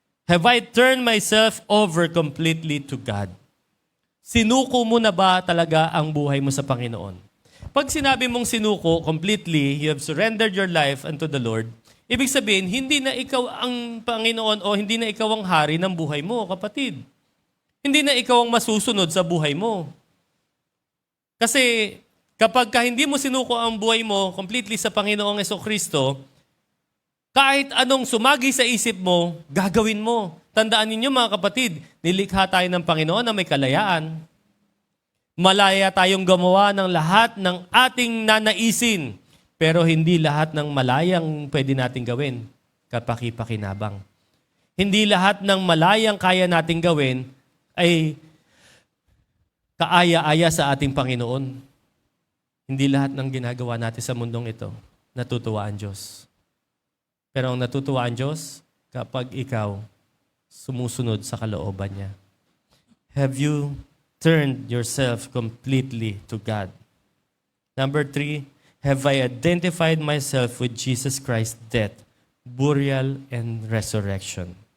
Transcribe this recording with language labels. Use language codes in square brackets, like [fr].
[en] Have I turned myself over completely to God? [tl] Sinuko mo na ba talaga ang buhay mo sa Panginoon? Pag sinabi mong sinuko completely, [en] you have surrendered your life unto the Lord, [tl] ibig sabihin, hindi na ikaw ang Panginoon o hindi na ikaw ang hari ng buhay mo, kapatid. Hindi na ikaw ang masusunod sa buhay mo. Kasi kapag hindi mo sinuko ang buhay mo completely sa Panginoong Jesucristo, kahit anong sumagi sa isip mo, gagawin mo. Tandaan ninyo mga kapatid, nilikha tayo ng Panginoon na may kalayaan. Malaya tayong gumawa ng lahat ng ating nanaisin, pero hindi lahat ng malayang pwede nating gawin, kapaki-pakinabang. Hindi lahat ng malayang kaya nating gawin ay kaaya-aya sa ating Panginoon. Hindi lahat ng ginagawa natin sa mundong ito, natutuwa ang Diyos. Pero ang natutuwa ang Diyos kapag ikaw sumusunod sa kalooban niya. [en] Have you turned yourself completely to God? Number 3, have I identified myself with Jesus Christ's death, burial, and resurrection?